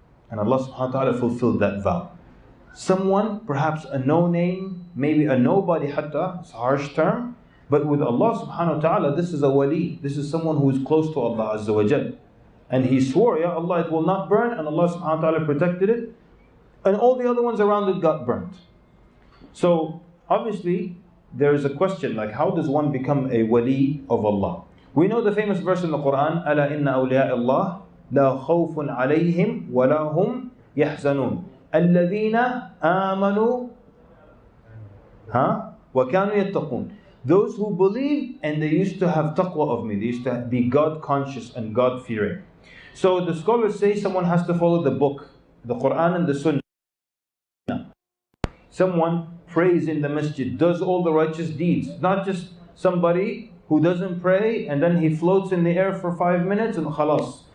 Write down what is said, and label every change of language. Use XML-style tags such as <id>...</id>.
<en>And Allah subhanahu wa ta'ala fulfilled that vow. Someone, perhaps a no-name, maybe a nobody hatta, it's a harsh term, but with Allah subhanahu wa ta'ala, this is a wali. This is someone who is close to Allah Azza wa Jal. And he swore, Ya Allah, it will not burn, and Allah subhanahu wa ta'ala protected it. And all the other ones around it got burnt. So, obviously, there is a question, like how does one become a wali of Allah? We know the famous verse in the Quran,</en> <ar>أَلَا إِنَّ أَوْلِيَاءَ اللَّهِ لَا خَوْفٌ عَلَيْهِمْ وَلَا هُمْ يَحْزَنُونَ الَّذِينَ آمَنُوا وَكَانُوا يَتَّقُونَ.</ar> <en>Those who believe and they used to have taqwa of me. They used to be God conscious and God fearing. So the scholars say someone has to follow the book, the Quran and the Sunnah. Someone prays in the masjid, does all the righteous deeds. Not just somebody who doesn't pray and then he floats in the air for 5 minutes and khalas.</en>